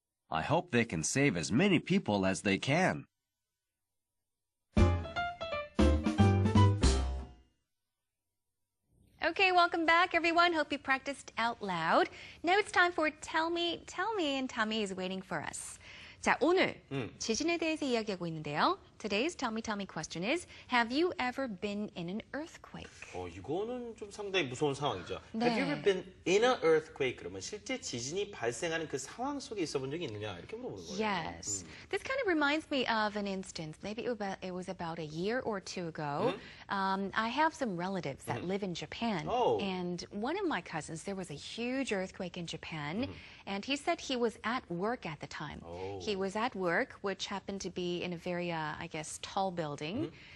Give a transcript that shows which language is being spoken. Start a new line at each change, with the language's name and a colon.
English: I hope they can save as many people as they can. Okay, welcome back, everyone. Hope you practiced out loud. Now it's time for Tell Me, and Tommy is waiting for us.
Korean: 자, 오늘 지진에 대해서 이야기하고 있는데요.
English: Today's Tell Me question is, have you ever been in an earthquake?
Korean: 이거는 좀 상당히 무서운 상황이죠. 네.
English: Have you ever been in an earthquake?
Korean: 그러면 실제 지진이 발생하는 그 상황 속에 있어 본 적이 있느냐 이렇게 물어보는 거예요.
English: Yes. This kind of reminds me of an instance. Maybe it was about a year or two ago. I have some relatives that live in Japan. Oh. And one of my cousins, there was a huge earthquake in Japan. And he said he was at work at the time. Oh. He was at work, which happened to be in a very, I guess, tall building.